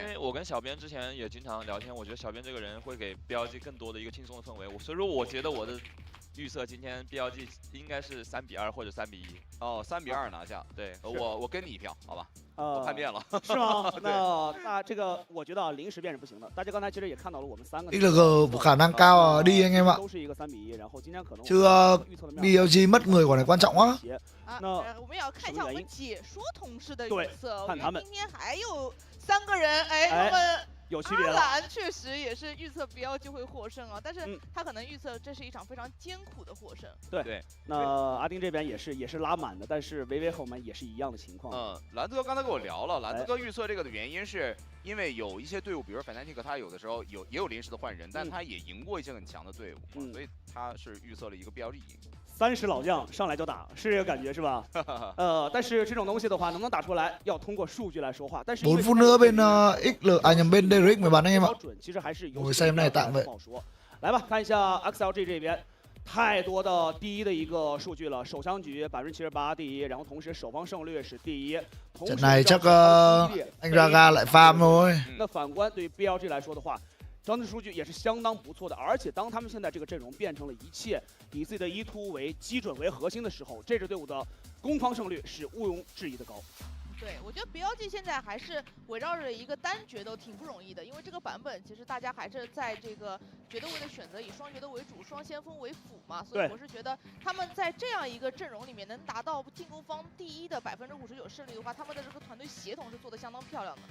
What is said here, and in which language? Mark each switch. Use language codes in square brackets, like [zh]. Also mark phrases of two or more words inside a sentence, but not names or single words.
[zh] 因为我跟小编之前也经常聊天，我觉得小编这个人会给 BLG 更多的一个轻松的氛围，所以说我觉得我的预测今天 BLG 应该是3-2或者3-1。 3-2拿下。对，我跟你一票，好吧？我叛变了，是吗？那这个我觉得临时变是不行的。大家刚才其实也看到了我们3个。 [vi] XLG khả năng cao đi anh em ạ. [zh] 都是一个3-1，然后今天可能 [vi] chứ BLG mất người quả này quan trọng quá. [zh] 我们也要看一下我们解说同事的预测。看他们。今天还有3个人，他们。有区别了。阿兰确实也是预测BLG会获胜啊，但是他可能预测这是一场非常艰苦的获胜。对。那阿丁这边也是拉满的，但是维维和我们也是一样的情况。蓝子哥刚才跟我聊了，蓝子哥预测这个的原因是因为有一些队伍，比如说 Fnatic， 他有的时候也有临时的换人，但他也赢过一些很强的队伍，所以他是预测了一个 BLG 赢。 30老将上来就打，是这个感觉是吧？但是这种东西的话，能不能打出来，要通过数据来说话。但是 [vi] 4 phút nữa bên nhầm bên DRX 10 bắn anh em ạ. [zh] 其实还是有 [vi] ngồi xem này tạm vậy. [zh] 来吧，看一下 XLG 这边。太多的第一的一个数据了，首枪局78%第一，然后同时守方胜率是第一。 [vi] Trận này chắc anh Raga lại farm thôi. [zh] 那反观对于 BLG 来说的话，整体数据也是相当不错的，而且当他们现在这个阵容变成了一切以自己的突为基准为核心的时候，这支队伍的攻防胜率是毋庸置疑的高。对，我觉得 BLG 现在还是围绕着一个单决斗挺不容易的，因为这个版本其实大家还是在这个决斗位的选择以双决斗为主，双先锋为辅嘛，所以我是觉得他们在这样一个阵容里面能达到进攻方第一的59%胜率的话，他们的这个团队协同是做得相当漂亮的。